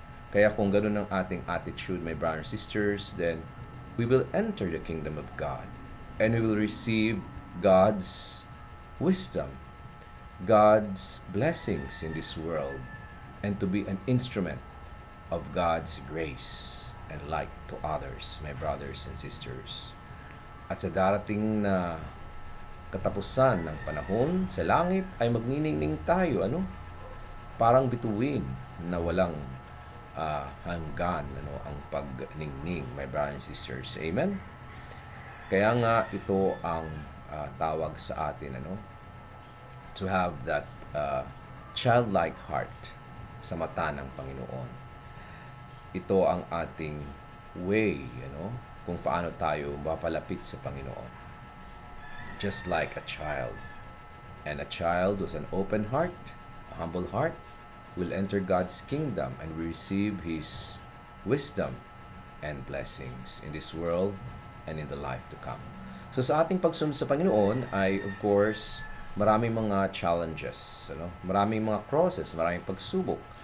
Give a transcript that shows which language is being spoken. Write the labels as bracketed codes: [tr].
[en] Kaya kung ganun ang ating attitude, my brothers and sisters, then we will enter the kingdom of God and we will receive God's wisdom, God's blessings in this world, and to be an instrument of God's grace and light to others, my brothers and sisters. [tl] At sa darating na katapusan ng panahon, sa langit ay magniningning tayo, parang bituin na walang hanggan, ang pagningning, my brothers and sisters. Amen? Kaya nga ito ang tawag sa atin, to have that childlike heart sa mata ng Panginoon. Ito ang ating way, kung paano tayo mapalapit sa Panginoon. [en] Just like a child. And a child with an open heart, a humble heart, will enter God's kingdom and receive His wisdom and blessings in this world and in the life to come. [tl] So sa ating pagsunod sa Panginoon ay, of course, maraming mga challenges, maraming mga crosses, maraming pagsubok.